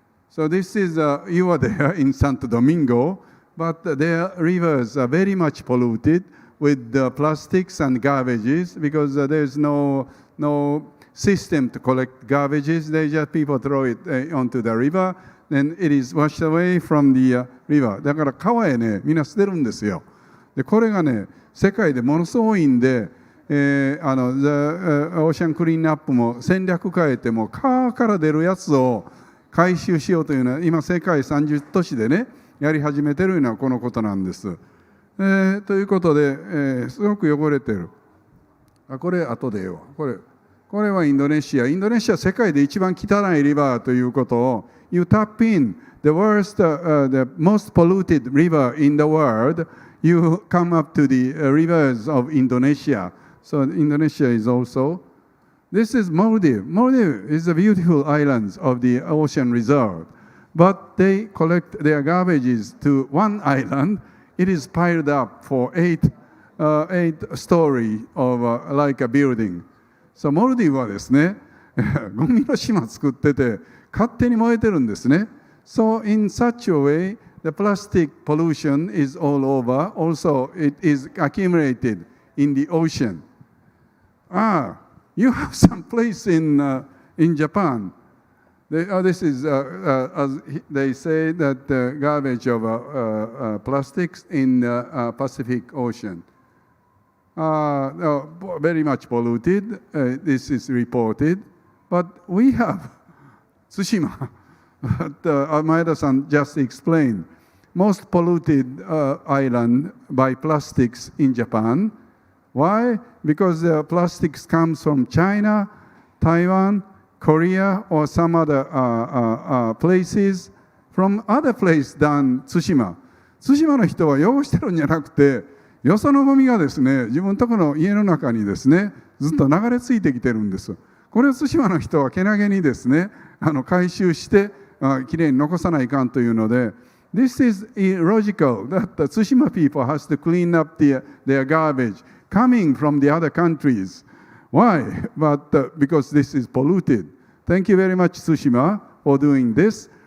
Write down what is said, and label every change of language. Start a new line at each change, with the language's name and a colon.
English: So this is, you are there in Santo Domingo, but their rivers are very much polluted with the plastics and garbages because there's no system to collect garbages. People throw it onto the river, then it is washed away from the river.
Japanese: だから川へね、みんな捨てるんですよ。で、これがね、世界でものすごく多いんで、The Ocean CleanUP も戦略変えても川から出るやつを回収しようというのは今世界30都市でね、やり始めてるのはこのことなんです。ということで、すごく汚れてる。これ後でよ。これはインドネシア。インドネシアは世界で一番汚いリバーということを
English: You tap in the worst, the most polluted river in the world. You come up to the rivers of Indonesia. So Indonesia is also. This is Maldives. Maldives is the beautiful islands of the ocean reserve. But they collect their garbages to one island. It is piled up for eight story of like a building.
Japanese: So モルディブはですね、ゴミの島作ってて勝手に燃えてるんですね。
English: So in such a way, the plastic pollution is all over. Also, it is accumulated in the ocean. You have some place in Japan. This is, as they say, that garbage of plastics in the Pacific Ocean. Very much polluted. This is reported. But we have Tsushima, Maeda-san just explained, most polluted island by plastics in Japan. Why? Because the plastics comes from China, Taiwan, Korea, or some other places from other place than 対馬。
Japanese: 対馬の人は汚してるんじゃなくて、よそのゴミがですね、自分のところの家の中にですね、ずっと流れ着いてきてるんです。これを対馬の人はけなげにですね、回収してきれいに残さないかんというので、
English: This is illogical that the Tsushima people has to clean up their garbage coming from the other countries. Why? But because this is polluted. Thank you very much, Tsushima, for doing this.